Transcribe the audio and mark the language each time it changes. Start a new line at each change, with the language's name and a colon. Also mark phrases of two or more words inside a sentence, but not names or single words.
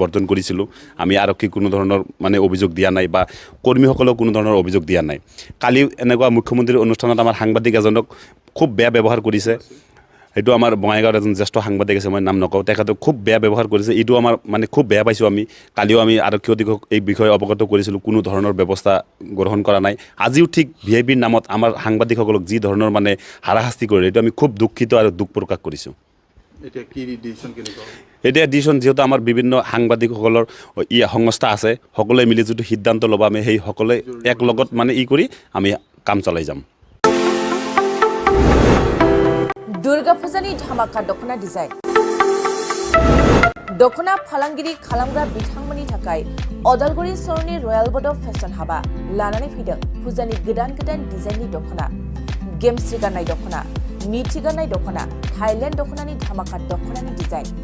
Assamese: বৰ্জন কৰিছিলোঁ আমি আৰক্ষীক কোনো ধৰণৰ মানে অভিযোগ দিয়া নাই বা কৰ্মীসকলক কোনো ধৰণৰ অভিযোগ দিয়া নাই কালি এনেকুৱা মুখ্যমন্ত্ৰীৰ অনুষ্ঠানত আমাৰ সাংবাদিক এজনক খুব বেয়া ব্যৱহাৰ কৰিছে এইটো আমাৰ বঙাইগাঁৱৰ এজন জ্যেষ্ঠ সাংবাদিক আছে মই নাম নকওঁ তেখেতে খুব বেয়া ব্যৱহাৰ কৰিছে এইটো আমাৰ মানে খুব বেয়া পাইছোঁ আমি কালিও আমি আৰক্ষী অধীক্ষক এই বিষয়ে অৱগত কৰিছিলোঁ কোনো ধৰণৰ ব্যৱস্থা গ্ৰহণ কৰা নাই আজিও ঠিক VIPৰ নামত আমাৰ সাংবাদিকসকলক যি ধৰণৰ মানে হাৰাশাস্তি কৰে এইটো আমি খুব দুখিত আৰু দুখ প্ৰকাশ কৰিছোঁ এতিয়া কি ডিচিশ্যন কেনেকুৱা এতিয়া ডিচিশ্যন যিহেতু আমাৰ বিভিন্ন সাংবাদিকসকলৰ সংস্থা আছে সকলোৱে মিলি যিটো সিদ্ধান্ত ল'ব আমি সেই সকলোৱে এক লগত মানে কৰি আমি কাম চলাই যাম
Bodo: दुर्गा फुजानि धामाका दखना डिजाइन दखना फालांगिरि खालामग्रा बिथांमोननि थाखाय अदालगुरि सहरनि रयेल बड' फेशन हाबा लानानै फैदों फुजानि गोदान डिजाइननि दखना गेमस्रि गाननाय दखना मिथि गाननाय दखना थाइलेण्ड दखनानि धामाका दखनानि डिजाइन